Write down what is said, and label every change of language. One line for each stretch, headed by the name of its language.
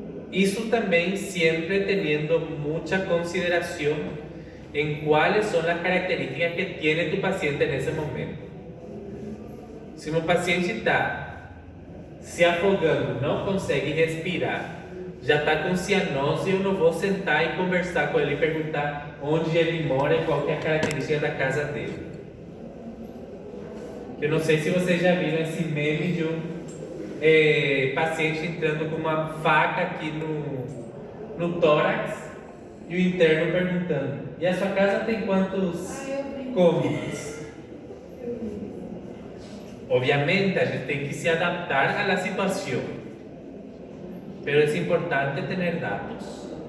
Spanish: Eso también siempre teniendo mucha consideración en cuáles son las características que tiene tu paciente en ese momento.
Portuguese: Se um paciente está se afogando, não consegue respirar, já está com cianose, eu não vou sentar e conversar com ele e perguntar onde ele mora e qual que é a característica da casa dele. Eu não sei se vocês já viram esse meme de paciente entrando com uma faca aqui no tórax e o interno perguntando: e a sua casa tem quantos cômodos? Obviamente, a gente tem que se adaptar
Spanish: a la situación, pero es importante tener datos.